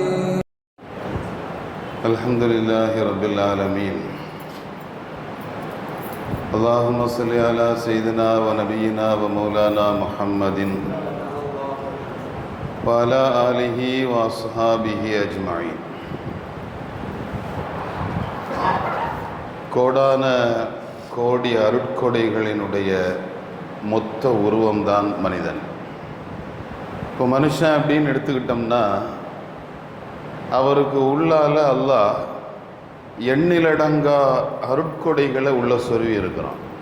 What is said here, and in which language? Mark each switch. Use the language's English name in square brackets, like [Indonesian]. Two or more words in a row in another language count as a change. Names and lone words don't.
[Arabic] الحمد لله رب العالمين. اللهم صل على سيدنا ونبينا ومولانا محمد وعلى آله وأصحابه أجمعين. [Tamil] கோடான கோடி அருட்கொடைகளினுடைய மொத்த உருவம்தான் மனிதன். இப்போ மனுஷன் அப்படின்னு எடுத்துக்கிட்டோம்னா அவருக்கு உள்ளால அல்லாஹ் எண்ணிலடங்கா அருட்கொடைகளை உள்ள சொருவி இருக்கிறான்.